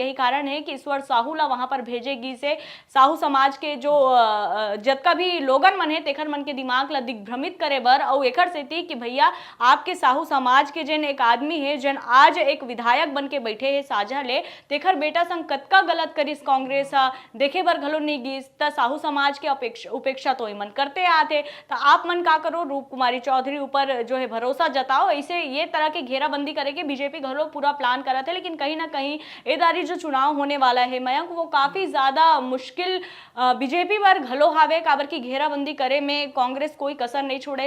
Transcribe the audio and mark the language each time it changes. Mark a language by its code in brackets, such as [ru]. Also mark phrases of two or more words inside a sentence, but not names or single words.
[hne] यही कारण है कि ईश्वर साहू ला वहां पर भेजेगी से साहू समाज के जो जतका भी लोगन मन है तेखर मन के दिमाग ला दिग्भ्रमित करे बर, और एकर सेती कि भैया आपके साहू समाज के जिन एक आदमी है जिन आज एक विधायक बन के बैठे है साझा ले, तेखर बेटा संग कतका गलत करिस कांग्रेस देखे बर घलो नहीं गिस, त साहू समाज के उपेक्षा तो मन करते आते। तो आप मन का करो, रूप कुमारी चौधरी ऊपर जो है भरोसा जताओ, ऐसे ये तरह की घेराबंदी करे के बीजेपी घलो पूरा प्लान करा थे। लेकिन कहीं ना कहीं एदारी जो चुनाव होने वाला है मयंक, वो काफी ज्यादा मुश्किल बीजेपी पर घलो हावे, काबर की घेराबंदी करे में कांग्रेस कोई कसर नहीं छोड़े।